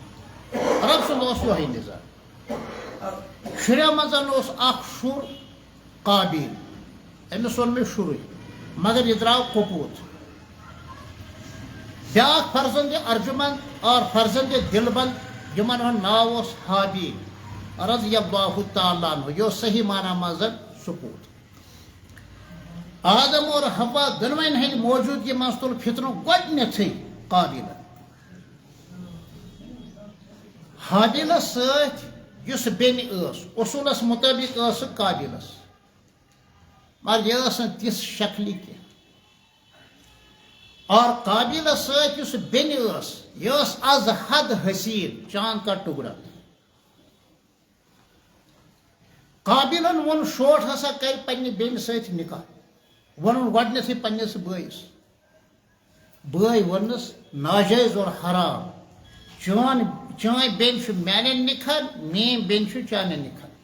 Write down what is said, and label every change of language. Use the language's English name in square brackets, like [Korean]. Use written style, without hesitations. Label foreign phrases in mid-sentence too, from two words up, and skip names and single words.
[Kashmiri] رب سن یہ نظام شرو مزن اخ شر قابیل أمس وون مےٚ شروع مگر یہ درٛاو کپوٗت بیٛاکھ [Urdu] فرزند ارجمند اور فرزند دلبند [Kashmiri] یِمن ہُنٛد ناو اوس حابیل [Arabic] رضی اللہ تعالیٰ عنہ [Kashmiri] یہ اوس صحیح معنی منٛز سپوٗت آدم اور حوا دۄنوَنۍ ہٕنٛدِ موجوٗدگی منٛز تُل فِطرُک گۄڈنیٚتھٕے قابیلن حابیلس سۭتۍ یُس بیٚنہِ ٲس اصوٗلس مُطٲبِق ٲس سۄ قابیلس مگر یہِ ٲس نہٕ تِژھ شکلہِ کینٛہہ اور قابیلس سۭتۍ یُس بیٚنہِ ٲس یہِ ٲس از حد حسیٖن [Urdu] چاند کا ٹُکڑا [Kashmiri] قابیلن ووٚن شوٹ ہسا کرِ پننہِ بیٚنہِ سۭتۍ نکاح ووٚنُن گۄڈنیٚتھٕے پننِس بٲیِس بٲے ووٚننَس ناجٲیز اور حرام چٲنۍ بیٚنہِ چھُ میانٮ۪ن نِکھن میٲنۍ بیٚنہِ چھُ چانٮ۪ن نِکھن